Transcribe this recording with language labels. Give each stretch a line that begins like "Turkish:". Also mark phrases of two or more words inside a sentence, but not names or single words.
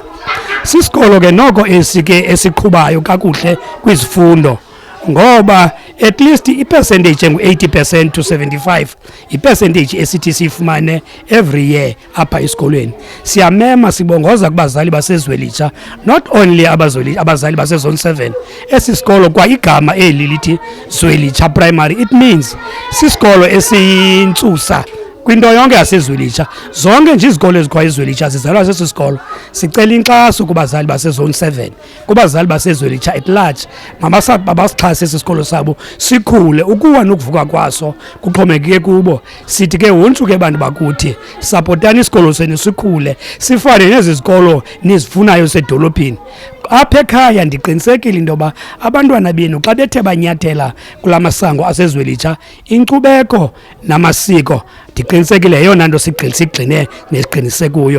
Xhosa: Sisikolo ke noko esiqhubayo kakuhle kwizifundo, ngoba
English: at least
Xhosa: ipercentage engu-80% to 75 ipercentage esithi siyifumane
English: every year
Xhosa: apha esikolweni. Siyamema sibongoza kubazali baseZwelitsha,
English: not only
Xhosa: abazali basezone 7. Esi sikolo kwa igama eli lithi Zwelitsha Primary,
English: it means
Xhosa: sisikolo esiyintsusa kwinto yonke yaseZwelitsha. Zonke nje izikolo ezikhoyo eZwelitsha zizalwa sesi sikolo. Sicela inkxaso kubazali basezone 7, kubazali baseZwelitsha
English: at large,
Xhosa: mabasixhase esi sikolo sabo sikhule. Ukuwa nokuvuka kwaso kuxhomekeke kubo. Sithi ke wonke ke bantu bakuthi sapotani isikolo senu sikhule sifane nezi zikolo nizifunayo sedolophini. Apha ekhaya ndiqinisekile into yoba abantwana benu xa bethe banyathela kula masango aseZwelitsha, inkcubeko namasiko ndiqinisekile yeyona nto sigxine nesiqinise kuyo.